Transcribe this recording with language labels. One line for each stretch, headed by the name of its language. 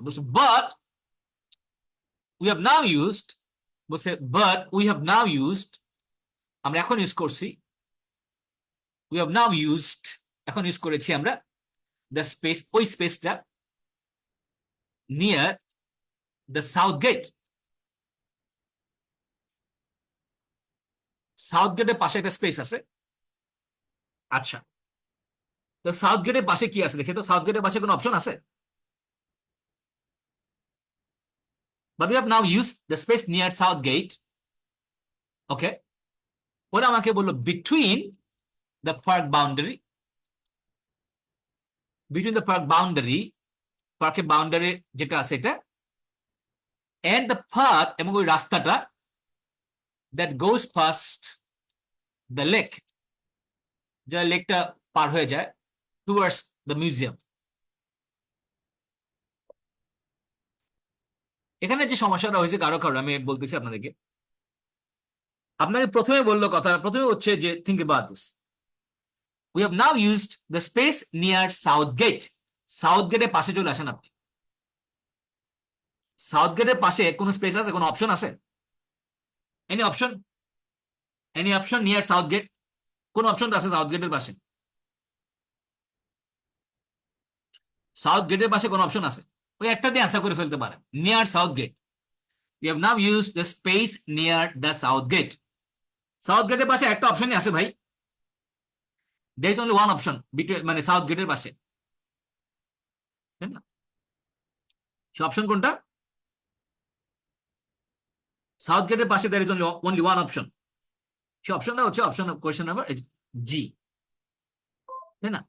English: বলছে but we have now used, বলছে but we have now used,
Bangla: আমরা এখন ইউজ করছি,
English: we have now used,
Bangla: এখন ইউজ করেছি আমরা,
English: The space, ওই স্পেসটা, near the south gate.
Bangla: South গেটের পাশে একটা স্পেস আছে। আচ্ছা, তো সাউথ গেটের পাশে কি আছে দেখে তো, সাউথ গেটের পাশে কোনো অপশন আছে?
English: But we have now used the space near South Gate. Okay.
Bangla: ওরা আমাকে বললো
English: between the park boundary, between the park boundary,
Bangla: পার্কের বাউন্ডারি যেটা আছে এটা,
English: and the path,
Bangla: এবং ওই রাস্তাটা,
English: that goes past the lake,
Bangla: যে লেকটা পার হয়ে যায়,
English: towards the museum.
Bangla: এখানে যে সমস্যাটা হয়েছে কারো কারো, আমি বলতেছি আপনাদেরকে। আপনাকে প্রথমে বললো, কথা প্রথমে হচ্ছে যে
English: think about this, we have now used the space near South Gate.
Bangla: South গেটের পাশে চলে আসেন আপনি। সাউথ গেটের পাশে কোন স্পেস আছে, কোন অপশন আছে? Any option? Any option near south gate? কোন অপশনটা আছে সাউথ গেটের পাশে? সাউথ গেটের পাশে কোন অপশন আছে? ওই একটা দিয়ে অ্যান্সার করে ফেলতে পারেন, near south gate.
English: We have now used the space near the south gate.
Bangla: South গেটের পাশে একটা অপশনই আছে ভাই,
English: there is only one option between,
Bangla: মানে সাউথ গেটের পাশে, তাই না? সে অপশন কোনটা? সাউথ গেটের পাশে
English: there is only one option,
Bangla: সে অপশনটা হচ্ছে অপশন কোয়েশ্চেন নাম্বার জি, তাই না?